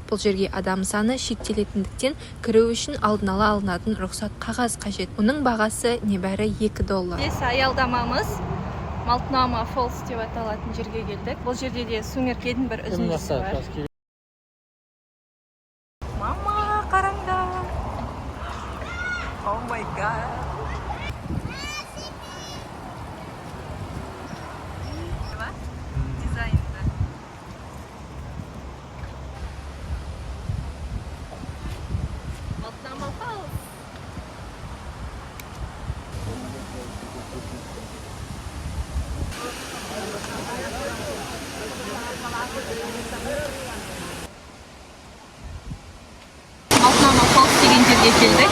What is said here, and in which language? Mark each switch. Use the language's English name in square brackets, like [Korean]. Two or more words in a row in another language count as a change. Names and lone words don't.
[Kazakh] Бұл жерге адам саны шектелетіндіктен кіру үшін алдын ала алынатын рұқсат қағаз қажет. Оның бағасы небәрі $2. Аялдамамыз Малтнама Фоллс деп аталатын жерге келдік. Бұл жерде де сумеркенің бір үзіндісі бар. Мама, қараңдар. [English] Oh my god. [Kazakh] Дизайнды. Малтнама Фоллс. Малтнама Фоллс деген жерге келдік.